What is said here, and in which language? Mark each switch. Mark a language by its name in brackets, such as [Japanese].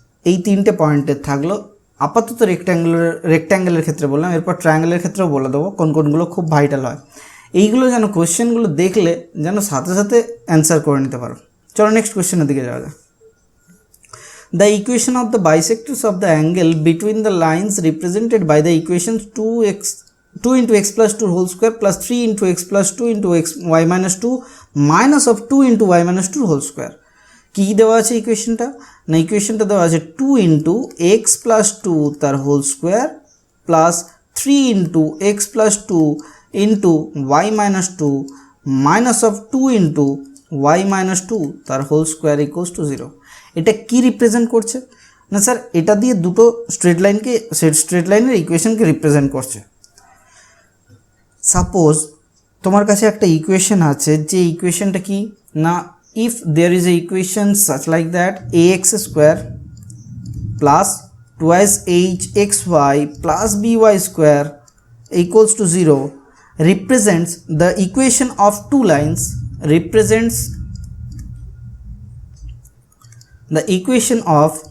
[Bangla] এই 3টে পয়েন্টের থাকলো। আপাতত রেক্ট্যাঙ্গেলের ক্ষেত্রে বললাম, এরপর ট্রায়াঙ্গেলের ক্ষেত্রেও বলে দেবো কোনগুলো খুব ভাইটাল হয়। এইগুলো যেন কোয়েশ্চেনগুলো দেখলে যেন সাথে সাথে অ্যান্সার করে নিতে পারো। চলো নেক্সট কোয়েশ্চেনের দিকে যাওয়া যায়। [English] The equation of the bisectors of the angle between the lines represented by the equations 2 into x plus 2 whole square plus 3 into x plus 2 into y minus 2 minus of 2 into y minus 2 whole square। [Bangla] কী দেওয়া আছে ইকুয়েশনটা? না ইকুয়েশনটা দেওয়া আছে 2 into x plus 2 তার whole square plus 3 into x plus 2 into y minus 2 minus of 2 into y minus 2 তার whole square equals to 0। এটা কি represent করছে? না স্যার, এটা দিয়ে দুটো স্ট্রেট লাইনের ইকুয়েশনকে রিপ্রেজেন্ট করছে। [English] suppose [Bangla] তোমার কাছে একটা ইকুয়েশন আছে, যে ইকুয়েশনটা কি না, [English] if there is a equation such like that ax square plus twice hxy plus by square equals to 0 represents the equation of two lines, represents the equation of